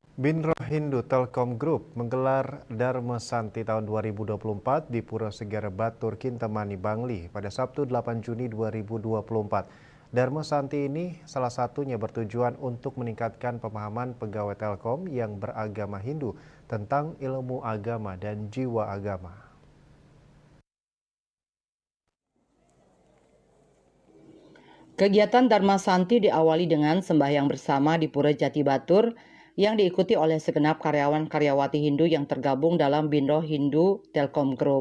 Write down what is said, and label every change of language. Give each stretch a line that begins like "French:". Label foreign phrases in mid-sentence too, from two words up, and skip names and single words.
Indonesian: Binro Hindu Telkom Group menggelar Dharma Santi tahun 2024 di Pura Segara Batur, Kintamani, Bangli pada Sabtu 8 Juni 2024. Dharma Santi ini salah satunya bertujuan untuk meningkatkan pemahaman pegawai Telkom yang beragama Hindu tentang ilmu agama dan jiwa agama. Kegiatan Dharma Santi diawali dengan sembahyang bersama di Pura Jati Batur yang diikuti oleh segenap karyawan-karyawati Hindu yang tergabung dalam Binro Hindu Telkom Group.